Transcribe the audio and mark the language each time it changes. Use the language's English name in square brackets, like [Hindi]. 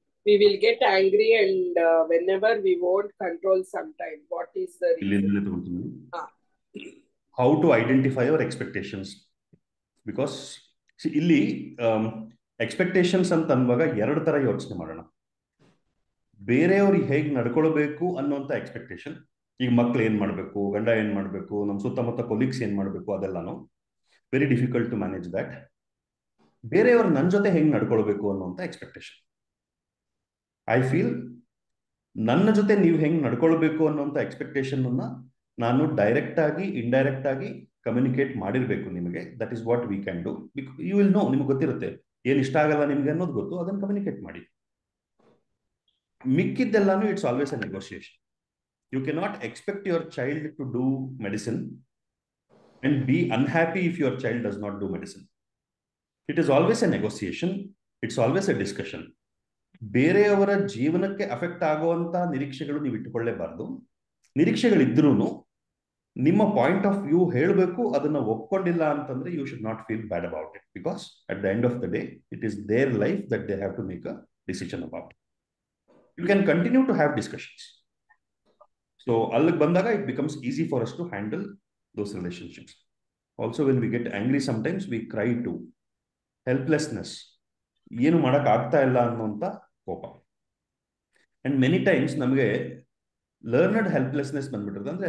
[English] We will get angry and whenever we won't control sometime. What is the reason? How to identify your expectations? Because see, [Kannada] ಇಲ್ಲಿ expectations ಅಂತ ಅನ್ನುವಾಗ ಎರಡು ತರ ಯೋಚನೆ ಮಾಡೋಣ. ಬೇರೆಯವ್ರಿಗೆ ಹೇಗೆ ನಡ್ಕೊಳ್ಬೇಕು ಅನ್ನೋಂಥ ಎಕ್ಸ್ಪೆಕ್ಟೇಷನ್. ಈಗ ಮಕ್ಳು ಏನ್ ಮಾಡಬೇಕು, ಗಂಡ ಏನ್ ಮಾಡಬೇಕು, ನಮ್ಮ ಸುತ್ತಮುತ್ತ ಕೊಲೀಗ್ಸ್ ಏನ್ ಮಾಡಬೇಕು, ಅದೆಲ್ಲಾನು [English] Very difficult to manage that. [Kannada] ಬೇರೆಯವ್ರು ನನ್ನ ಜೊತೆ ಹೆಂಗೆ ನಡ್ಕೊಳ್ಬೇಕು ಅನ್ನೋಂಥ ಎಕ್ಸ್ಪೆಕ್ಟೇಷನ್. ಐ ಫೀಲ್ ನನ್ನ ಜೊತೆ ನೀವು ಹೆಂಗೆ ನಡ್ಕೊಳ್ಬೇಕು ಅನ್ನೋಂಥ ಎಕ್ಸ್ಪೆಕ್ಟೇಷನ್ ಅನ್ನ ನಾನು ಡೈರೆಕ್ಟ್ ಆಗಿ ಇಂಡೈರೆಕ್ಟ್ ಆಗಿ ಕಮ್ಯುನಿಕೇಟ್ ಮಾಡಿರ್ಬೇಕು ನಿಮಗೆ. [English] That is what we can do. [Kannada] You will no, ನಿಮ್ಗೆ ಗೊತ್ತಿರುತ್ತೆ ಏನ್ ಇಷ್ಟ ಆಗಲ್ಲ ನಿಮ್ಗೆ ಅನ್ನೋದು ಗೊತ್ತು, ಅದನ್ನು ಕಮ್ಯುನಿಕೇಟ್ ಮಾಡಿ. ಮಿಕ್ಕಿದ್ದೆಲ್ಲಾನು [English] It's always a negotiation. You cannot expect your child to do medicine and be unhappy if your child does not do medicine. It is always a negotiation. It's always a discussion. [Kannada] ಬೇರೆಯವರ ಜೀವನಕ್ಕೆ affect ಆಗುವಂತ ನಿರೀಕ್ಷೆಗಳು ನೀವು ಇಟ್ಟುಕೊಳ್ಳೇಬಾರ್ದು. ನಿರೀಕ್ಷೆಗಳಿದ್ರೂ ನಿಮ್ಮ point of view ಹೇಳಬೇಕು. ಅದನ್ನ ಒಪ್ಕೊಂಡಿಲ್ಲ ಅಂತಂದ್ರೆ [English] You should not feel bad about it, because at the end of the day it is their life that they have to make a decision about. You can continue to have discussions. So, [Kannada] allag bandaga [English] it becomes easy for us to handle those relationships. Also, when we get angry, sometimes we cry too. Helplessness. [Kannada] Yenu madak aagta illa annonta kopa. [English] And many times [Kannada] namage learned helplessness bandibitrade.